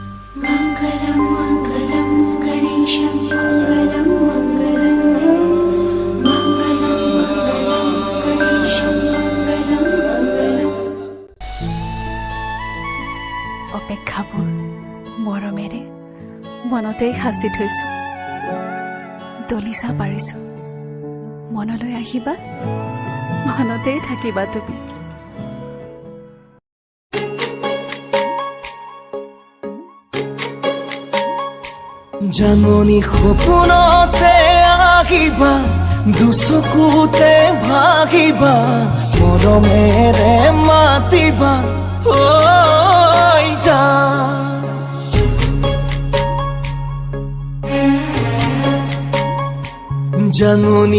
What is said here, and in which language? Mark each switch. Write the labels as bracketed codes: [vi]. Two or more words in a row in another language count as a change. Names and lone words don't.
[sa] मङ्गलं मङ्गलं गणेशं मङ्गलं मङ्गलं मङ्गलं मङ्गलं गणेशं मङ्गलं मङ्गलं [as] অপেক্ষাবোৰ মৰমেৰে মনতেই সাঁচি থৈছোঁ দলিচা পাৰিছোঁ মনলৈ আহিবা মনতেই থাকিবা তুমি জাননী সপোনতে আহিবা দুচকুতে ভাগিবা মৰমেৰে মাতিবা ঐ জান জাননী